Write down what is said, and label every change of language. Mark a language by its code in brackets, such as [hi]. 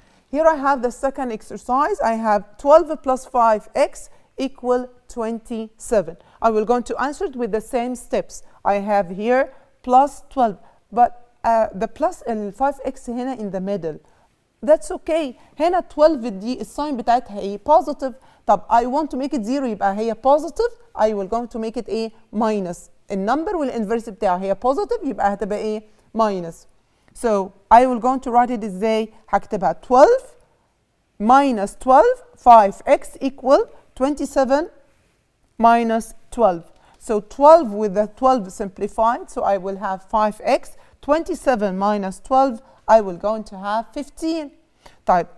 [en] Here I have the second exercise. I have 12 plus 5x equal 27. I will going to answer it with the same steps. I have here plus 12, but the plus [ar] ال 5x هنا [en] in the middle. That's okay. [ar] هنا 12 دي الساين بتاعتها ايه؟ positive. [en] طب I want to make it 0 [ar] يبقى هي [en] positive. I will going to make it a minus. [ar] النمبر والانفرس بتاعها هي positive يبقى هتبقى ايه؟ minus. [en] So I will going to write it [ar] ازاي؟ هكتبها [en] 12 minus 12 5x equal 27 minus 12. So 12 with the 12 simplified, so I will have 5x. 27 minus 12, I will going to have 15. Type.